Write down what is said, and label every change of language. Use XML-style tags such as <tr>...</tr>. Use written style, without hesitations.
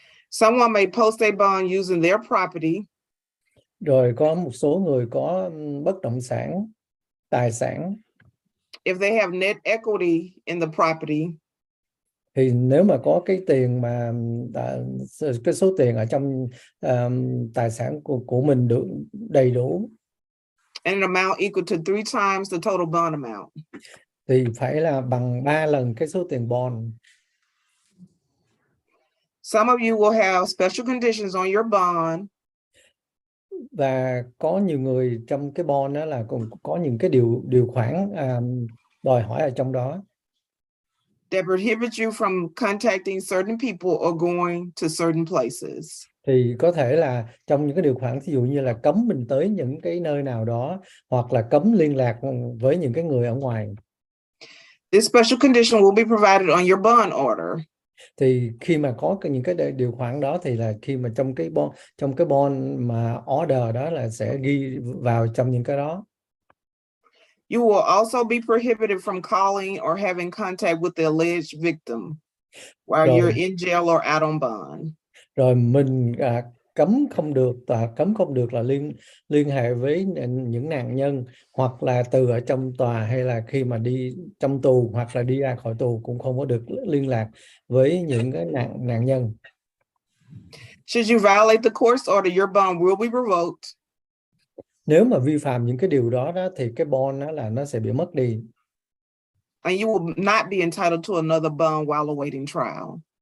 <en>Someone may post a bond using their property.</en> <vi>Rồi có một số người có bất động sản, tài sản.</vi> <en>If they have net equity in the property,</en> <vi>thì nếu mà có cái tiền mà cái số tiền ở trong tài sản của mình được đầy đủ,</vi> <en>and an amount equal to 3 times the total bond amount,</en> <vi>thì phải là bằng 3 lần cái số tiền bond.</vi> <en>some of you will have special conditions on your bond.</en> <vi>Và có nhiều người trong cái bond đó là cũng có những cái điều khoản đòi hỏi ở trong đó</vi> <en>that prohibit you from contacting certain people or going to certain places.</en> <vi>Thì có thể là trong những cái điều khoản, ví dụ như là cấm mình tới những cái nơi nào đó, hoặc là cấm liên lạc với những cái người ở ngoài.</vi> <en>This special condition will be provided on your bond order.</en> <vi>Thì khi mà có những cái điều khoản đó, thì là khi mà trong cái bond mà order đó là sẽ ghi vào trong những cái đó.</vi> <en>You will also be prohibited from calling or having contact with the alleged victim while</en> <vi>Rồi.</vi> <en>you're in jail or out on bond.</en> <vi>Rồi mình cấm không được là liên hệ với những nạn nhân, hoặc là từ ở trong tòa, hay là khi mà đi trong tù hoặc là đi ra khỏi tù cũng không có được liên lạc với những cái nạn nhân.</vi> <en>Should you violate the court's order, your bond will be revoked.</en> <vi>Nếu mà vi phạm những cái điều đó thì cái bond đó là nó sẽ bị mất đi.</vi> <en>And you will not be entitled to another bond while awaiting trial.</en>